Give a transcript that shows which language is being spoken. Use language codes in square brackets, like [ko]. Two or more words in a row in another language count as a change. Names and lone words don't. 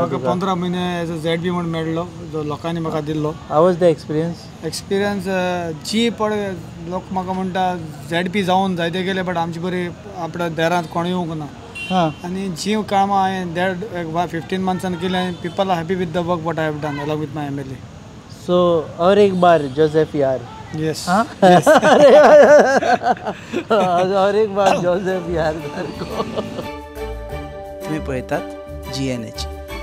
[kok] म्हाका 15 म्हयने [en] as a ZP [kok] म्हूण मेळ्ळो जो लोकांनी म्हाका दिल्लो [en] how was the experience [kok] जी पळय लोक म्हाका म्हणटा झेडपी जावन जायते गेले बट आमची बरी आपल्या देरांत कोण येवंक ना हां आनी जी कामां हांवें 15 मंथ्सान केली [en] people are happy with the work what I have done along with my MLA [hi] सो और एक बार जोसेफ यार [en] येस [hi] और एक बार जोसेफ यार [kok] तुम्ही पळयतात [hi] GNH